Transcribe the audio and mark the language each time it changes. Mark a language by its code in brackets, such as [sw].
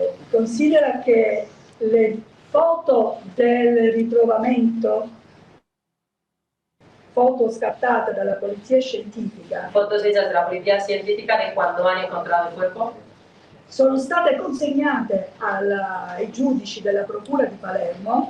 [it] Considera che le foto del ritrovamento, foto scattate dalla polizia scientifica, [es] Fotos hechas de la policía científica de cuando han encontrado el cuerpo [it] sono state consegnate ai giudici della Procura di Palermo